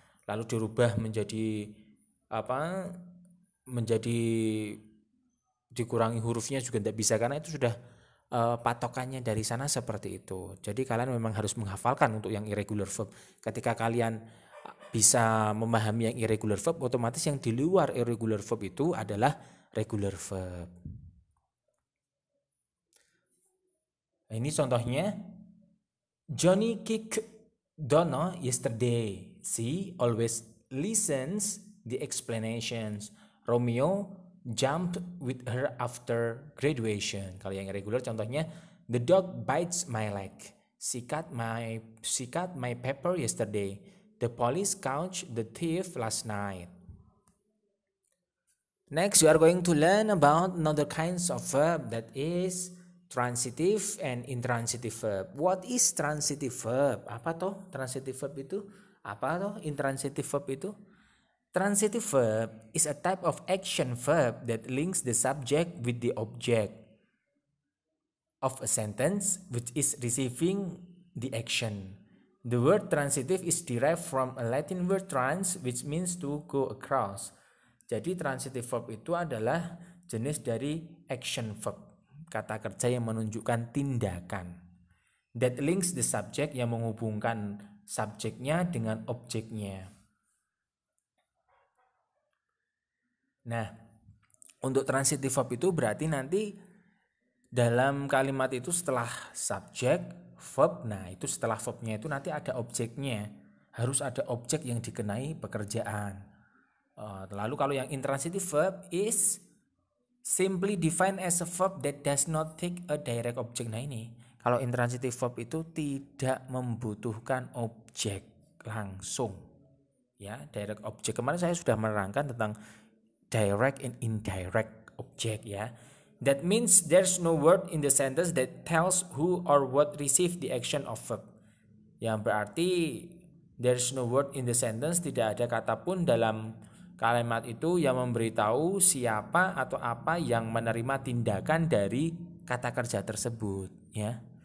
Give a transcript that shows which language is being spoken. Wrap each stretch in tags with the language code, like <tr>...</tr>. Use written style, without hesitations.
<id>Lalu dirubah menjadi apa? Menjadi dikurangi hurufnya juga tidak bisa, karena itu sudah patokannya dari sana seperti itu. Jadi kalian memang harus menghafalkan untuk yang irregular verb. Ketika kalian bisa memahami yang irregular verb, otomatis yang di luar irregular verb itu adalah regular verb. Nah, ini contohnya.</id> <en>Johnny kicked Donna yesterday. She always listens the explanations. Romeo jumped with her after graduation.</en> <id>Kalau yang irregular contohnya,</id> <en>the dog bites my leg. She cut my pepper yesterday. The police caught the thief last night. Next, you are going to learn about another kinds of verb, that is transitive and intransitive verb. What is transitive verb?</en> <id>Apa toh transitive verb itu? Apa toh intransitive verb itu?</id> <en>Transitive verb is a type of action verb that links the subject with the object of a sentence which is receiving the action. The word transitive is derived from a Latin word trans, which means to go across.</en> <id>Jadi transitive verb itu adalah jenis dari action verb, kata kerja yang menunjukkan tindakan.</id> <en>That links the subject,</en> <id>yang menghubungkan subjeknya dengan objeknya. Nah, untuk transitive verb itu berarti nanti dalam kalimat itu setelah subjek, verb, nah itu setelah verbnya itu nanti ada objeknya. Harus ada objek yang dikenai pekerjaan. Lalu kalau yang</id> <en>intransitive verb is simply defined as a verb that does not take a direct object.</en> <id>Nah ini, kalau intransitive verb itu tidak membutuhkan objek langsung. Ya, direct object. Kemarin saya sudah menerangkan tentang direct and indirect object ya.</id> <en>That means there's no word in the sentence that tells who or what received the action of verb.</en> <id>Yang berarti</id> <en>there's no word in the sentence,</en> <id>tidak ada kata pun dalam kalimat itu yang memberitahu siapa atau apa yang menerima tindakan dari kata kerja tersebut ya.</id>